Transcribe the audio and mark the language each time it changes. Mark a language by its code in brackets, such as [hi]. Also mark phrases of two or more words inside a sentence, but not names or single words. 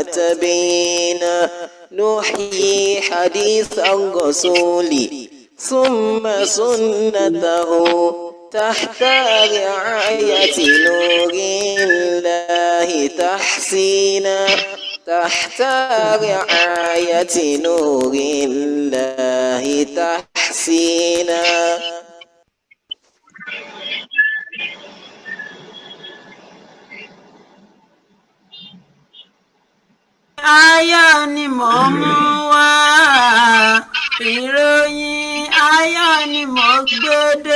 [ar] تبيينا نحيي حديث الرسول ثم سنته تحت رعاية نور الله تحسينا تحت رعاية نور الله تحسينا. [yo] Ayọ̀ ni mò ń mú wá, ìròyìn ayọ̀ ni mò ń gbé dé.